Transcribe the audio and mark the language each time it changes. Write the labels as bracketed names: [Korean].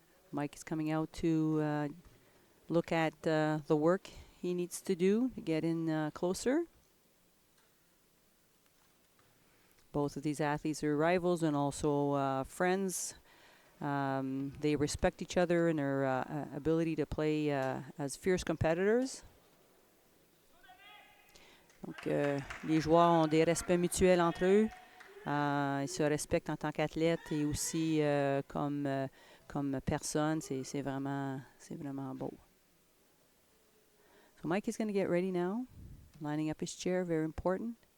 [English] Mike is coming out to look at the work he needs to do to get in closer. Both of these athletes are rivals and also friends. They respect each other and their ability to play as fierce competitors. [French] Donc, les joueurs ont des respects mutuels entre eux. Ils se respectent en tant qu'athlètes et aussi comme personne. C'est vraiment beau. [English] So Mike is going to get ready now, lining up his chair, very important.